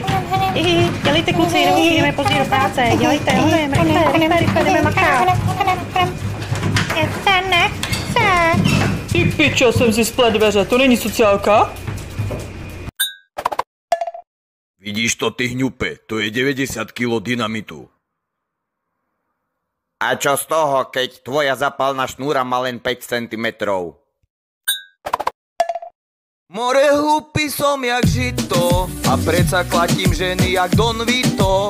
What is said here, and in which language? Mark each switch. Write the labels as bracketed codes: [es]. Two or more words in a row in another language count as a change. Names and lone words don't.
[cs] Dělejte kluci, jdeme pozdě do práce, dělejte, rychle, jdeme makat. Ty pičo, jsem si splet dveře, to není sociálka? Vidíš to, ty hňupe, to je 90 kg dynamitu. [sk] A čo z toho, keď tvoja zapálna šnúra má len 5 cm? More hlupý som jak žito a predsa klatím ženy jak Don Vito.